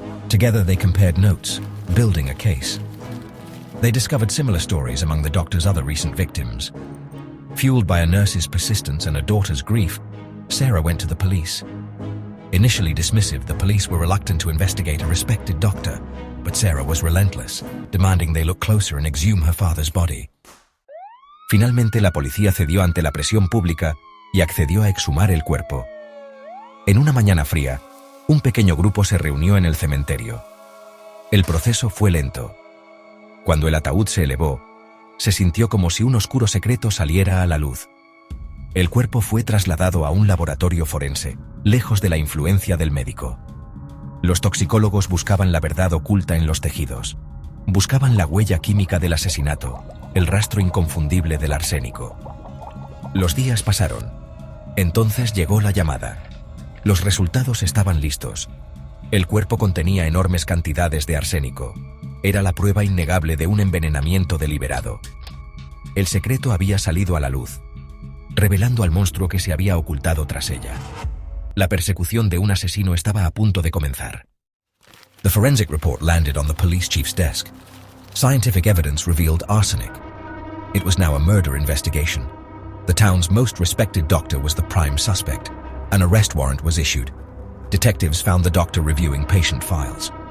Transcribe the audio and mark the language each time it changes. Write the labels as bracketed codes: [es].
[en] Together they compared notes, building a case. They discovered similar stories among the doctor's other recent victims. Fueled by a nurse's persistence and a daughter's grief, Sarah went to the police. Initially dismissive, the police were reluctant to investigate a respected doctor, but Sarah was relentless, demanding they look closer and exhume her father's body. [es] Finalmente la policía cedió ante la presión pública y accedió a exhumar el cuerpo. En una mañana fría, un pequeño grupo se reunió en el cementerio. El proceso fue lento. Cuando el ataúd se elevó, se sintió como si un oscuro secreto saliera a la luz. El cuerpo fue trasladado a un laboratorio forense, lejos de la influencia del médico. Los toxicólogos buscaban la verdad oculta en los tejidos. Buscaban la huella química del asesinato, el rastro inconfundible del arsénico. Los días pasaron. Entonces llegó la llamada. Los resultados estaban listos. El cuerpo contenía enormes cantidades de arsénico. Era la prueba innegable de un envenenamiento deliberado. El secreto había salido a la luz, revelando al monstruo que se había ocultado tras ella. La persecución de un asesino estaba a punto de comenzar. [en] The forensic report landed on the police chief's desk. Scientific evidence revealed arsenic. It was now a murder investigation. The town's most respected doctor was the prime suspect. An arrest warrant was issued. Detectives found the doctor reviewing patient files.